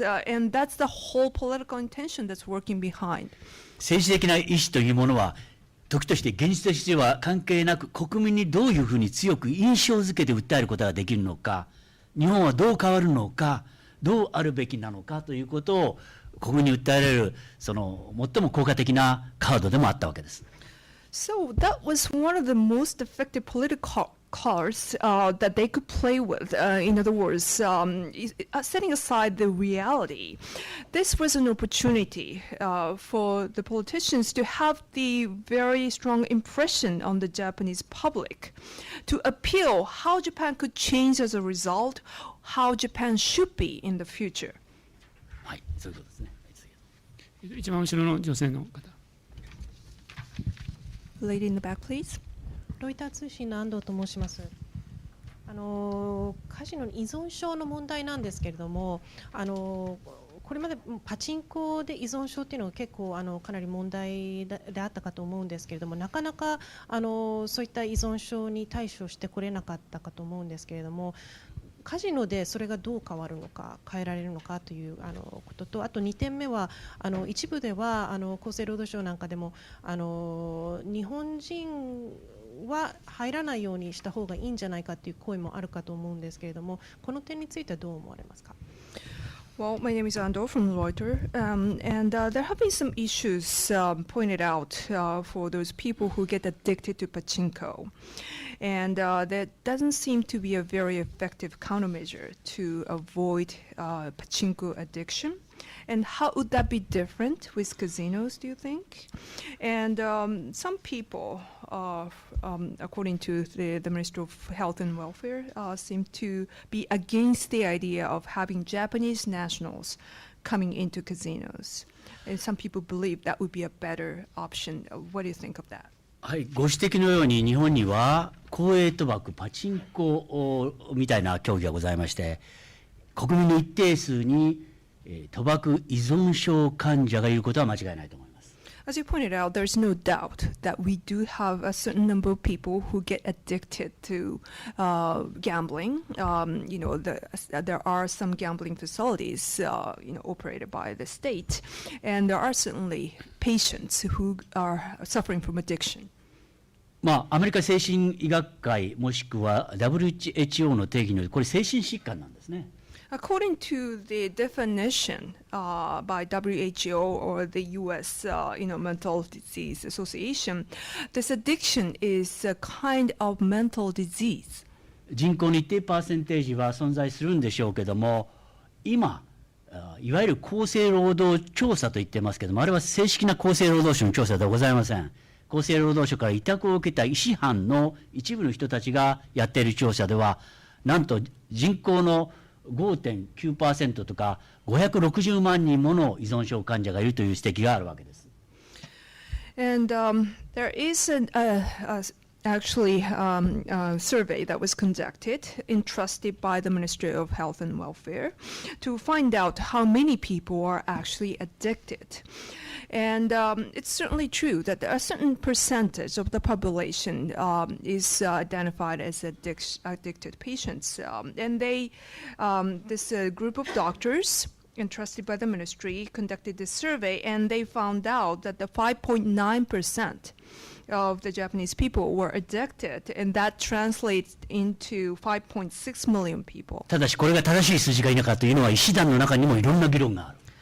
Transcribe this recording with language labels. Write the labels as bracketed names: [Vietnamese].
[English] And that's the whole political intention that's working behind. [Japanese] 政治的な意思というものは時として現実としては関係なく国民にどういうふうに強く印象づけて訴えることができるのか、日本はどう変わるのか、どうあるべきなのかということを国民に訴えられるその最も効果的なカードでもあったわけです。 [English] So that was one of the most effective political cards that they could play with. In other words, setting aside the reality, this was an opportunity for the politicians to have the very strong impression on the Japanese public, to appeal how Japan could change as a result, how Japan should be in the future. [Japanese] はい、そういうことですね。一番後ろの女性の方。 [English] Lady in the back, please. [Japanese] ロイター通信の安藤と申します。カジノの依存症の問題なんですけれども、これまでパチンコで依存症っていうのは結構かなり問題であったかと思うんですけれども、なかなかそういった依存症に対処してこれなかったかと思うんですけれども、カジノでそれがどう変わるのか、変えられるのかということと、あと2点目は一部では厚生労働省なんかでも日本人は入らないようにした方がいいんじゃないかという声もあるかと思うんですけれども、この点についてはどう思われますか。 [English] Well, my name is Ando from Reuters, and there have been some issues pointed out for those people who get addicted to pachinko. And there doesn't seem to be a very effective countermeasure to avoid pachinko addiction. And how would that be different with casinos, do you think? And some people, according to the Ministry of Health and Welfare, seem to be against the idea of having Japanese nationals coming into casinos. And some people believe that would be a better option. What do you think of that? [Japanese] はい、ご指摘のように日本には公営賭博、パチンコみたいな競技がございまして、国民の一定数に賭博依存症患者がいることは間違いないと思います。 [English] As you pointed out, there's no doubt that we do have a certain number of people who get addicted to gambling. There are some gambling facilities, operated by the state, and there are certainly patients who are suffering from addiction. [Japanese] アメリカ精神医学会もしくは WHO の定義によりこれ精神疾患なんですね。 [English] According to the definition by WHO or the U.S. Mental Disease Association, this addiction is a kind of mental disease. [Japanese] 人口の一定パーセンテージは存在するんでしょうけども、今いわゆる厚生労働調査と言ってますけども、あれは正式な厚生労働省の調査ではございません。厚生労働省から委託を受けた医師班の一部の人たちがやっている調査では、なんと人口の 5.9% とか560万人もの依存症患者がいるという指摘があるわけです。 [English] And there is actually a survey that was conducted, entrusted by the Ministry of Health and Welfare, to find out how many people are actually addicted. And it's certainly true that a certain percentage of the population is identified as addicted patients. And this group of doctors entrusted by the ministry conducted this survey, and they found out that the 5.9% of the Japanese people were addicted, and that translates into 5.6 million people. [Japanese] ただしこれが正しい数字か否かというのは医師団の中にもいろんな議論がある。